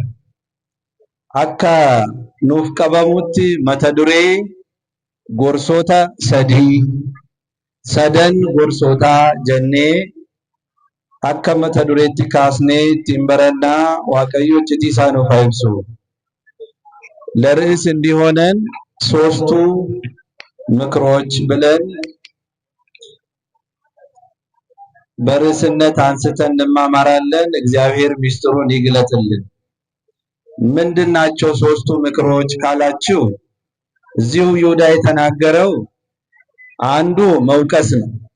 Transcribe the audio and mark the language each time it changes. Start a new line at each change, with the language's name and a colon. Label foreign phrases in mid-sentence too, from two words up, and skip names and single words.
Oromo: Akka nuuf qabamutti mata duree gorsoota sadan gorsootaa jennee akka mata dureetti kaasnee ittiin barannaa Waaqayyo iccitii isaa nuuf haa ibsu.
Amharic: ለርዕስ እንዲሆነን ሶስቱ ምክሮች ብለን በርዕስነት አንስተን እንማማራለን። እግዚአብሔር ሚስጥሩን ይግለጥልን። ምንድናቸው ሶስቱ ምክሮች ካላችሁ እዚሁ ይሁዳ የተናገረው አንዱ መውቀስ ነው፣